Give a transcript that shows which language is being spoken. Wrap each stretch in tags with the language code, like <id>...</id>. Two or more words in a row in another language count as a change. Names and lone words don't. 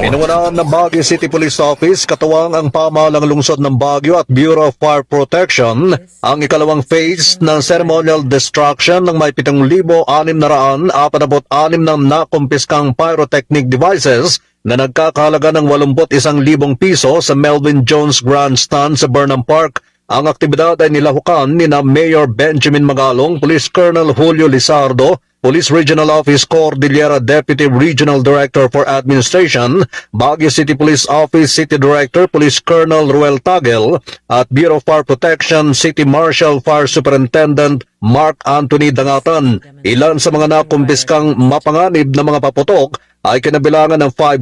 <tl>Inuunahan ng Baguio City Police Office, katuwang ang pamahalang lungsod ng Baguio at Bureau of Fire Protection, ang ikalawang phase ng</tl> <en>ceremonial destruction</en> <tl>ng may 7,646 ng nakumpiskang</tl> <en>pyrotechnic devices</en> <tl>na nagkakahalaga ng 81,000 piso sa Melvin Jones Grandstand sa Burnham Park. Ang aktibidad ay nilahukan ni na Mayor Benjamin Magalong, Police Colonel Julio Lizardo, Police Regional Office Cordillera Deputy Regional Director for Administration, Baguio City Police Office City Director Police Colonel Ruel Tagel, at Bureau of Fire Protection City Marshal Fire Superintendent Mark Anthony Dangatan. Ilan sa mga nakumpiskang mapanganib na mga paputok ay kinabilangan ng 5</tl>